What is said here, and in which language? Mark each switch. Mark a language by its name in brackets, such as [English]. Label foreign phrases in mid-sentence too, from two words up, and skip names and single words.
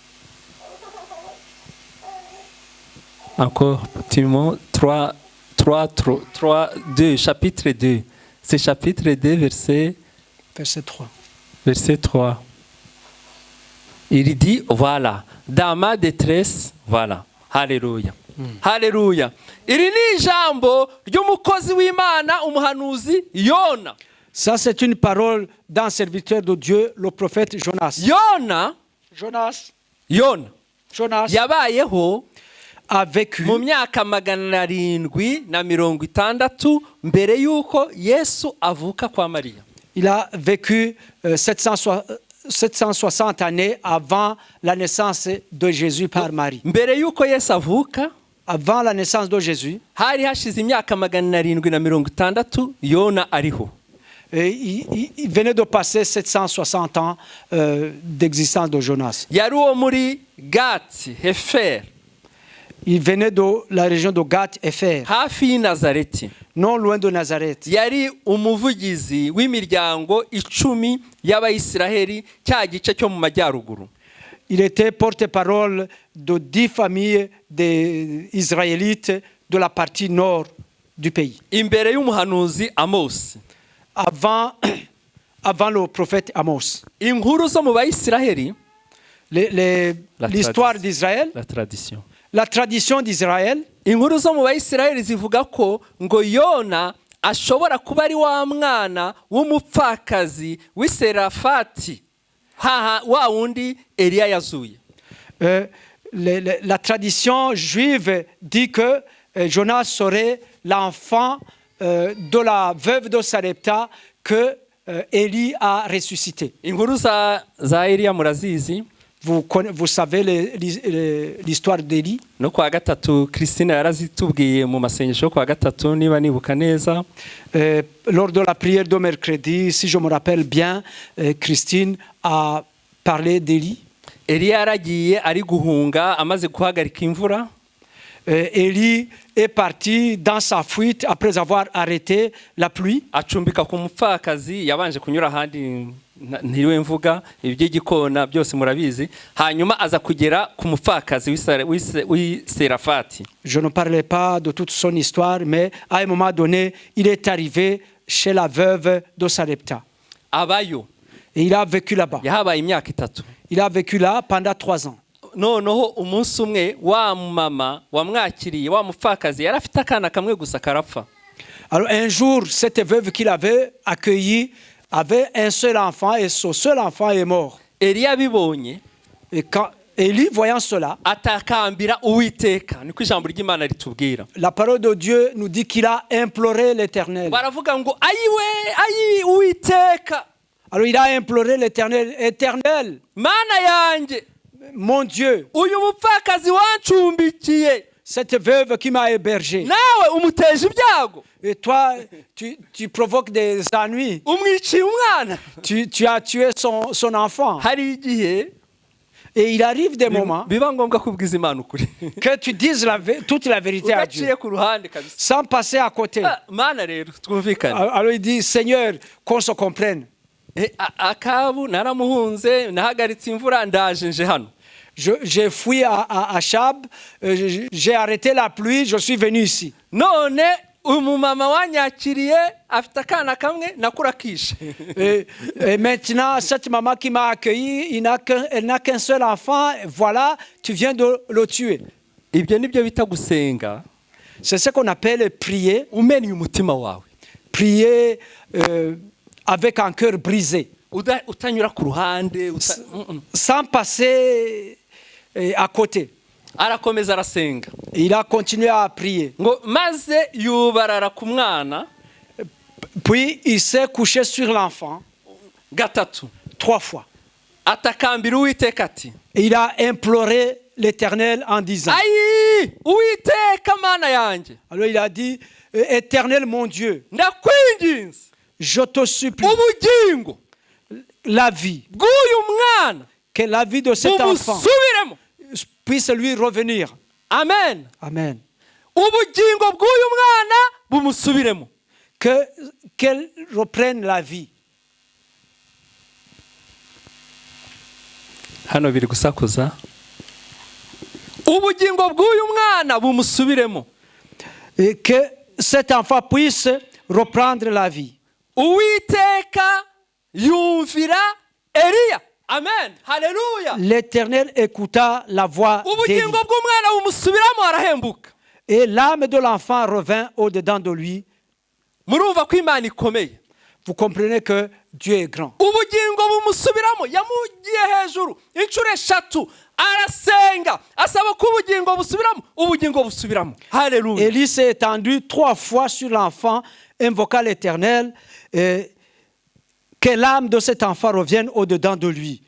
[French] Encore, tu mets 3, 2, chapitre 2. C'est chapitre 2, verset 3. Verset 3. Il dit, voilà, dans ma détresse, voilà. [Kinyarwanda] Haleluya. Haleluya. Iri ni ijambo ry'umukozi w'Imana, umuhanuzi Yona. [French] Ça, c'est une parole d'un serviteur de Dieu, le prophète Jonas. [Kinyarwanda] Yona [French] Jonas [Kinyarwanda] yabayeho [French] a vécu [Kinyarwanda] mu myaka 760 mbere y'uko Yesu avuka kwa Mariya. [French] Il a vécu 760 années avant la naissance de Jésus par Marie. [Kinyarwanda] Mbere y'uko Yesu avuka, [French] Avant la naissance de Jésus, [Kinyarwanda] hari hashize imyaka 760 Yona ariho. [French] il venait de passer 760 ans d'existence de Jonas. [Kinyarwanda] Yari uwo muri Gati Hefer, [French] Il venait de la région de Gath-Hépher, [Kinyarwanda] hafi y'i Nazareti. [French] non loin de Nazareth. [Kinyarwanda] Yari umuvugizi w'imiryango 10 y'Abayisiraheli, cya gice cyo mu majyaruguru. [French] Il était porte-parole de 10 familles des Israélites de la partie nord du pays. [Kinyarwanda] Imbere y'umuhanuzi Amos. [French] Avant le prophète Amos. [Kinyarwanda] Inkuru zo mu Bayisiraheli, [French] L'histoire d'Israël, la tradition. la tradition d'Israël, [Kinyarwanda] Inkuru zo mu Bayisiraheli zivuga ko ngo Yona ashobora kuba ari wa mwana w'umupfakazi w'Iserafati, wa wundi Eliya yazuye. [French] La tradition juive dit que Jonas serait l'enfant de la veuve de Sarepta que Élie a ressuscité. [Kinyarwanda] Inkuru za Eliya murazizi. [French] Vous savez l'histoire d'Élie. [Kinyarwanda] No kwa gatatu Christine yarazitubwiye mu masengesho kwa gatatu niba nibuka neza. [French] Lors de la prière de mercredi, si je me rappelle bien, Christine a parlé d'Élie. [Kinyarwanda] Eliya yaragiye ari guhunga amaze guhagarika imvura. [French] Élie est parti dans sa fuite après avoir arrêté la pluie. [Kinyarwanda] Acumbika ku mupfakazi, yabanje kunyura ahandi ntiriwe mvuga iby'igikona byose murabizi, hanyuma aza kugera ku mupfakazi w'Iserafati. [French] Je ne parlais pas de toute son histoire, mais à un moment donné, il est arrivé chez la veuve de Sarepta. [Kinyarwanda] Abayo. [French] Et il a vécu là-bas. [Kinyarwanda] Yahabaye imyaka 3. [French] Il a vécu là pendant 3 ans. [Kinyarwanda] Noneho umunsi umwe wa mama wamwakiriye wa mupfakazi yarafite akana kamwe gusa karapfa. [French] Alors un jour, cette veuve qu'il avait accueillie avait un seul enfant et ce seul enfant est mort. [Kinyarwanda] Eliya bibonye, [French] Et quand Élie, voyant cela, [Kinyarwanda] atakambira Uwiteka, niko ijambo ry'Imana ritubwira. [French] la parole de Dieu nous dit qu'il a imploré l'Éternel. [Kinyarwanda] Baravuga ngo ayi Uwiteka, [French] Alors il a imploré l'Éternel, Éternel, [Kinyarwanda] Mana yanjye, [French] mon Dieu, [Kinyarwanda] uyu mupfakazi wancumbikiye, [French] cette veuve qui m'a hébergé. [Kinyarwanda] nawe umuteje ibyago, [French] Et toi, tu provoques des ennuis. [Kinyarwanda] umwiciye umwana. [French] Tu as tué son enfant. [Kinyarwanda] Hari igihe [French] Et il arrive des moments [Kinyarwanda] biba ngombwa kubwiza Imana ukuri [French] que tu dises toute la vérité à Dieu, [Kinyarwanda] udaciye ku ruhande kabisa. [French] sans passer à côté. [Kinyarwanda] Mana rero twumvikane. [French] Alors il dit, Seigneur, qu'on se comprenne. [Kinyarwanda] Akabu naramuhunze nahagaritse imvura ndaje nje hano. [French] J'ai fui à Chab, j'ai arrêté la pluie, je suis venu ici. [Kinyarwanda] None umumama wanyakiriye afite akana kamwe nakurakishe. [French] Et maintenant, cette maman qui m'a accueilli, elle n'a qu'un seul enfant, voilà, tu viens de le tuer. [Kinyarwanda] Ibyo nibyo bita gusenga. [French] C'est ce qu'on appelle prier. [Kinyarwanda] Umenya umutima wawe. [French] Prier avec un cœur brisé. [Kinyarwanda] Utanyura ku ruhande. [French] Sans passer à côté. [Kinyarwanda] Arakomeza arasenga. [French] Il a continué à prier. [Kinyarwanda] Ngo maze yubarara ku mwana. [French] Puis il s'est couché sur l'enfant. [Kinyarwanda] Gatatu. [French] 3 fois. [Kinyarwanda] Atakambira Uwiteka ati. [French] Il a imploré l'Éternel en disant. [Kinyarwanda] Ayi! Uwiteka mana yanjye. [French] Alors il a dit, Éternel mon Dieu. [Kinyarwanda] Ndakwinginze. [French] Je te supplie. [Kinyarwanda] Ubugingo. [French] La vie. [Kinyarwanda] Bw'uyu mwana. [French] Que la vie de cet enfant puisse lui revenir. [Kinyarwanda] Amen. [French] Amen. [Kinyarwanda] Ubugingo bw'uyu mwana bumusubiremo. [French] Qu'elle reprenne la vie. [Kinyarwanda] Hano biri gusakuza. Ubugingo bw'uyu mwana bumusubiremo. [French] Et que cet enfant puisse reprendre la vie. [Kinyarwanda] Uwiteka yumvira Eliya. Amen. Hallelujah. [French] L'Éternel écouta la voix d'Élie. [Kinyarwanda] Ubugingo bw'umwana bumusubiramo arahembuka. [French] Et l'âme de l'enfant revint au-dedans de lui. [Kinyarwanda] Murumva ko Imana ikomeye. [French] Vous comprenez que Dieu est grand. [Kinyarwanda] Ubugingo bumusubiramo yamugiye hejuru inshuro 3 arasenga asaba ko ubugingo busubiramo ubugingo busubiramo. Hallelujah. [French] Élie s'est étendu 3 fois sur l'enfant, invoqua l'Éternel, que l'âme de cet enfant revienne au-dedans de lui.